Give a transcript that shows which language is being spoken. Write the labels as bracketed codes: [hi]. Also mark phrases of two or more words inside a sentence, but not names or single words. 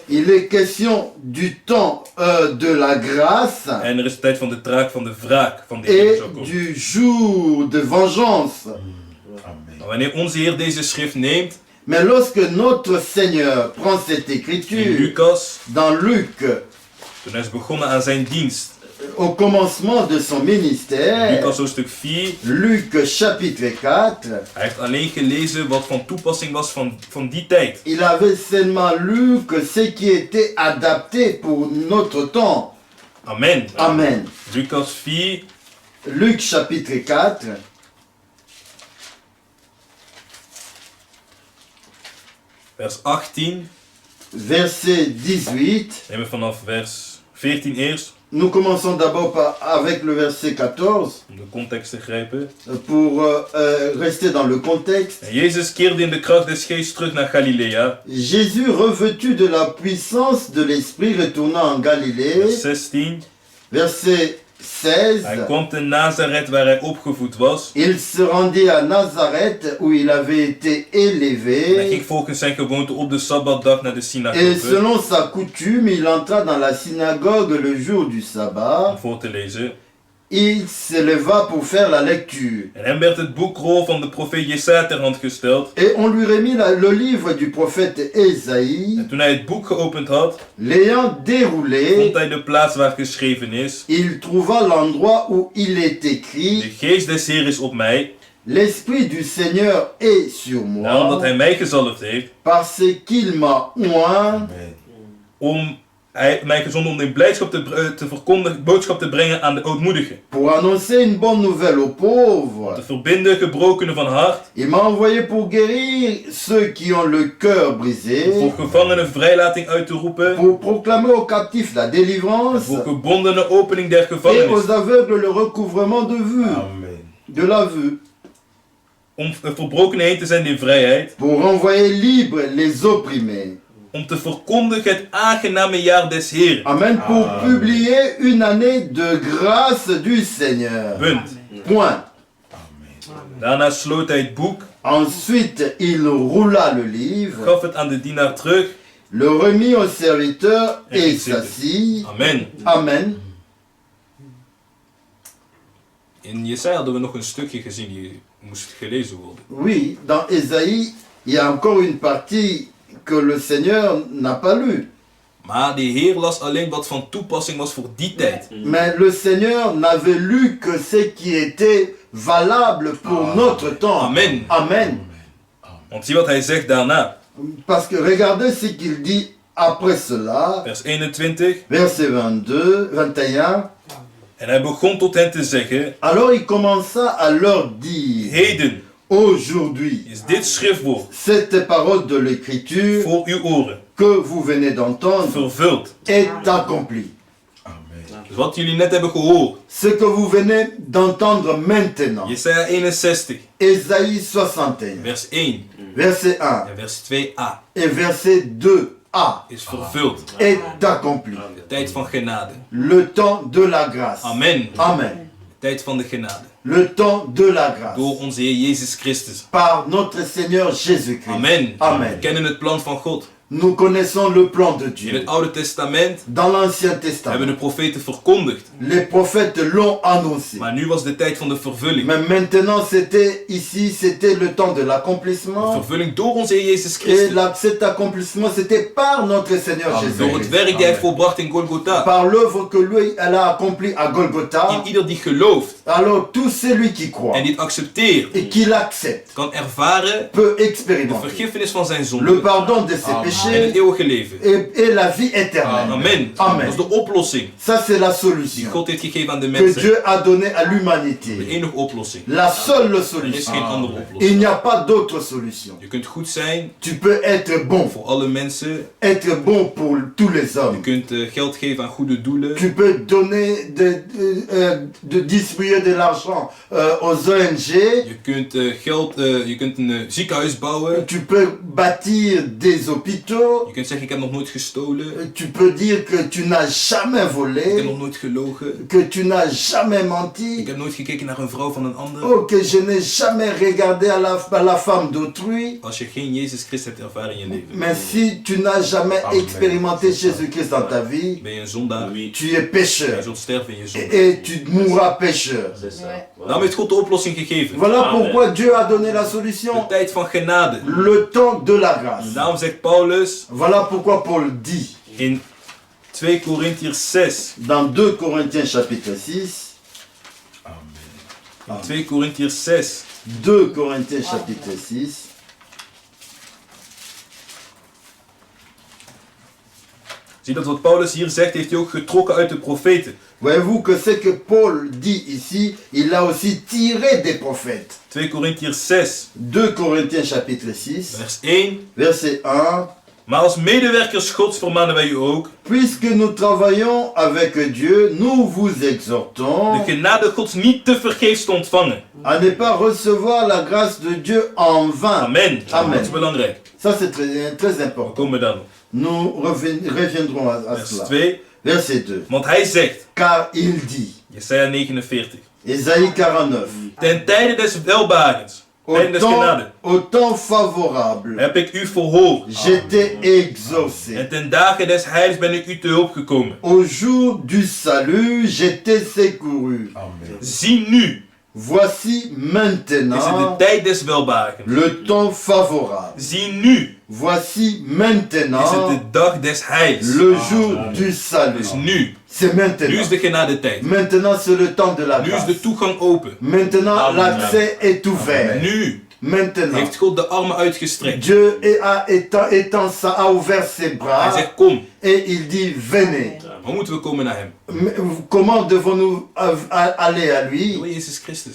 [fr] Il est question du temps de la grâce [nl] en er is de tijd van de taak van de wraak van de Heer [fr] et [nl] zal komen. [fr] du jour de vengeance. [nl] Maar wanneer onze Heer deze schrift neemt, [fr] Mais lorsque notre Seigneur prend cette [nl] in [fr] écriture [nl] Lucas, [fr] dans Luc, [nl] toen hij is begonnen aan zijn dienst, [fr] au commencement de son ministère, [nl] Lucas hoofdstuk 4, [fr] Luc chapitre 4, [nl] hij heeft alleen gelezen wat van toepassing was van die tijd. [fr] il avait seulement lu que ce qui était adapté pour notre temps. [nl] Amen. [fr] Amen. [nl] Lucas 4, [fr] Luc chapitre 4, [nl] vers 18, [fr] verset 18. [nl] nemen we vanaf vers 14 eerst, [fr] Nous commençons d'abord avec le verset 14 [nl] om de context te grijpen. [fr] pour rester dans le contexte. [nl] En Jezus keerde in de kracht des geestes terug naar Galilea. [fr] Jésus, revêtu de la puissance de l'Esprit, retourna en Galilée. [nl] Vers 16, [fr] Verset 16. [nl] hij kwam te Nazareth waar hij opgevoed was. [fr] Il se rendit à Nazareth où il avait été [nl] En hij [fr] élevé. [nl] ging volgens zijn gewoonte op de Sabbatdag naar de [fr] Et [nl] synagoge. [fr] selon sa coutume, il entra dans la synagogue le jour du sabbat. [nl] Om voor te lezen. [fr] Il se leva pour faire la lecture. [nl] En hem werd het boekrol van de profeet Jesaja ter hand gesteld. [fr] Et on lui remit le livre du prophète Ésaïe. [nl] En toen hij het boek geopend had, [fr] L'ayant déroulé, [nl] vond hij de plaats waar geschreven is: [fr] il trouva l'endroit où il est [nl] de [fr] écrit: [nl] geest des Heer is op mij, [fr] L'Esprit du Seigneur est sur [nl] nou omdat hij [fr] moi, [nl] mij gezalfd heeft, [fr] parce qu'il m'a oint [nl] hij mij gezonden om de blijdschap te verkondigen, boodschap te brengen aan de ootmoedigen. [fr] pour annoncer une bonne nouvelle aux [nl] Te [fr] pauvres. [nl] verbinden gebrokenen van hart, [fr] Il m'a envoyé pour guérir ceux qui ont le cœur brisé, [nl] voor gevangenen vrijlating uit te roepen, [fr] pour proclamer aux captifs la délivrance [nl] voor gebondenen opening der [fr] et [nl] gevangenis, [fr] aux aveugles le recouvrement de vue, de la vue, [nl] om verbrokenen heen te zenden in vrijheid, [fr] pour renvoyer libres les opprimés. [nl] om te verkondigen het aangename jaar des Heeren. Amen. [fr] Pour publier une année de grâce du Seigneur. [nl] Punt. [fr] Point. [nl] Daarna sloot hij het boek, [fr] Ensuite, il roula le livre, [nl] gaf het aan de dienaar terug. [fr] le remit au serviteur Et et il s'est- s'assit. [nl] Amen. [fr] Amen. [nl] In Jesaja hadden we nog een stukje gezien die moest gelezen worden. [fr] Oui, dans Ésaïe, il y a encore une partie que le Seigneur n'a pas lue. [nl] Maar de Heer las alleen wat van toepassing was voor die tijd. [fr] Mais le Seigneur n'avait lu que ce qui était valable pour notre temps. [nl] Amen. [fr] Amen. [nl] Want zie wat hij zegt daarna. [fr] Parce que regardez ce qu'il dit après cela. [nl] Vers 21. [fr] Verset 22, 21. [nl] En hij begon tot hen te zeggen: [fr] Alors il commença à leur dire: [nl] Heden [fr] Aujourd'hui, [nl] is dit schriftwoord [fr] cette parole de l'Écriture [nl] voor uw oren [fr] que vous venez d'entendre [nl] vervuld. [fr] est accomplie. [nl] Dus wat jullie net hebben gehoord. [fr] Ce que vous venez d'entendre maintenant. [nl] Jesaja 61. [fr] Ésaïe 61, [nl] Vers 1 [fr] verset 1 [nl] en vers 2a [fr] et verset 2a [nl] is vervuld. [fr] est accompli. [nl] De tijd van genade. [fr] Le temps de la grâce. [nl] Amen. [fr] Amen. [nl] De tijd van de genade. [fr] Le temps de la grâce. [nl] Door onze Heer Jezus Christus. [fr] Par notre Seigneur Jésus-Christ. [nl] Amen. [fr] Amen. [nl] We kennen het plan van God. [fr] Nous connaissons le plan de [nl] In [fr] Dieu. [nl] het Oude Testament [fr] Dans l'Ancien [nl] hebben [fr] Testament, [nl] de profeten verkondigd. [fr] les prophètes l'ont annoncé. [nl] Maar nu was de tijd van de vervulling. [fr] Mais maintenant, c'était le temps de [nl] De [fr] l'accomplissement. [nl] vervulling door onze Heer Jezus [fr] Et [nl] Christus. [fr] cet accomplissement, c'était par notre Seigneur [nl] Door [fr] Jésus. [nl] het werk die hij volbracht in Golgotha. [fr] Par l'œuvre que lui, elle a accomplie à [nl] In [fr] Golgotha. [nl] ieder die gelooft [fr] Alors, tout celui qui croit [nl] en die het accepteert, [fr] et qui l'accepte [nl] kan ervaren [fr] peut [nl] de [fr] expérimenter [nl] vergiffenis van zijn [fr] le [nl] zonden. [fr] pardon de ses péchés péché [nl] eeuwige leven. [fr] et la vie éternelle. [nl] Amen. [fr] Amen. [nl] Dat is de oplossing [fr] Ça, c'est la [nl] die [fr] solution [nl] God heeft gegeven aan de [fr] que [nl] mensen. [fr] Dieu a donnée à [nl] De [fr] l'humanité. [nl] enige oplossing. [fr] La seule [nl] Er is [fr] solution. [nl] geen andere [fr] Il [nl] oplossing. [fr] n'y a pas d'autre solution. [nl] Je kunt goed zijn [fr] Tu peux être bon. [nl] voor alle mensen. [fr] Être bon pour tous les [nl] Je [fr] hommes. [nl] kunt geld geven aan goede doelen. [fr] Tu peux donner, de distribuer de l'argent aux ONG. [nl] Je kunt je kunt een ziekenhuis bouwen. [fr] Tu peux bâtir des hôpitaux. [nl] Je kunt zeggen ik heb nog nooit gestolen. [fr] Tu peux dire que tu n'as jamais [nl] Ik heb [fr] volé. [nl] nog nooit gelogen. [fr] Que tu n'as jamais [nl] Ik [fr] menti. [nl] heb nooit gekeken naar een vrouw van een ander. [fr] Oh, que je n'ai jamais regardé à la femme d'autrui. [nl] Als je geen Jezus Christus hebt ervaren in je leven, [fr] Mais si tu n'as jamais expérimenté Jésus-Christ dans ta vie, [nl] ben je een zondaar. [fr] tu es [nl] Je [fr] pécheur. [nl] zult sterven in je zonde. [fr] Et tu mourras pécheur. [nl] Daarom heeft God de oplossing gegeven. [fr] Voilà pourquoi Dieu a donné la [nl] De [fr] solution. [nl] tijd van genade. [fr] Le temps de la grâce. [nl] Daarom zegt Paulus [fr] Voilà pourquoi Paul dit [nl] in 2 Korintiërs 6. [fr] dans 2 Corinthiens chapitre 6, [nl] In 2 Korintiërs 6. [fr] 2 Corinthiens chapitre 6, [nl] Zie dat wat Paulus hier zegt, heeft hij ook getrokken uit de profeten. [fr] voyez-vous que ce que Paul dit ici, il l'a aussi tiré des prophètes. [nl] 2 Korintiërs 6, [fr] 2 Corinthiens chapitre 6, [nl] vers 1. [fr] verset 1. [nl] Maar als medewerkers Gods vermanen wij u ook [fr] Puisque nous travaillons avec Dieu, nous vous [nl] de [fr] exhortons [nl] genade Gods niet te vergeefs te ontvangen. [fr] à ne pas recevoir la grâce de Dieu en vain. [nl] Amen. [fr] Amen. [nl] Dat is belangrijk. [fr] Ça c'est très [nl] We [fr] important. [nl] komen dan. [fr] Nous reviendrons à [nl] Vers [fr] cela. [nl] 2. [fr] Verset 2. [nl] Want hij zegt, [fr] Car il dit, [nl] Jesaja 49. [fr] Ésaïe 49, [nl] Ten tijde des welbagens, [fr] au [nl] tijden des genade, [fr] temps favorable, [nl] heb ik u verhoord. [fr] j'étais exaucé. [nl] En ten dagen des heils ben ik u te hulp gekomen. [fr] Au jour du salut, j'étais secouru. [nl] Zie nu, [fr] Voici [nl] is het de [fr] maintenant [nl] tijd des welbagens. [fr] le temps favorable. [nl] Zie nu, [fr] Voici [nl] is het [fr] maintenant [nl] de dag des heils. [fr] le jour du salut. [nl] Dus nu, [fr] C'est [nl] nu [fr] maintenant. [nl] is de genade tijd. [fr] Maintenant, c'est le temps de la [nl] Nu is [fr] grâce. [nl] de toegang open. [fr] Maintenant, l'accès est ouvert. [nl] Nu [fr] Maintenant, [nl] heeft God de armen uitgestrekt. [fr] Dieu a ouvert ses [nl] Hij [fr] bras [nl] zegt kom, [fr] et il dit venez. [nl] hoe moeten we komen naar hem? [fr] Mais comment devons-nous aller à lui? [nl] Door Jezus Christus.